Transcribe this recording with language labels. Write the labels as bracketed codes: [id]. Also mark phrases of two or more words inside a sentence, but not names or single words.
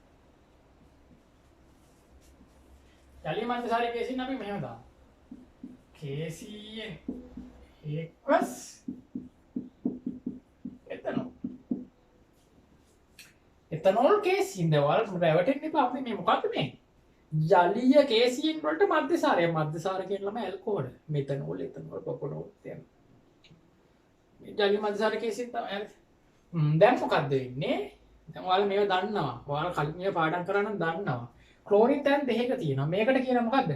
[si] ජලීය මධ්‍යසාරී කේසීන් අපි මෙහෙම දාමු. [en] KCN equals ethanol. [si] ethanol KCN දවල් රැවටෙන්න එපා. අපි මේ මොකද්ද මේ? ජලීය KCN වලට මධ්‍යසාරය කියන ළම ඇල්කොහොල්. මෙතනෝල්, එතනෝල්, ප්‍රොපනෝල් තියෙනවා. මේ ජලීය මධ්‍යසාර KCN තමයි. දැන් මොකද්ද වෙන්නේ? දැන් ඔයාලා මේව දන්නවා. ඔයාලා කලින් මේව පාඩම් කරා නම් දන්නවා. ක්ලෝරින් තැන් දෙකක තියෙනවා. මේකට කියන මොකද්ද?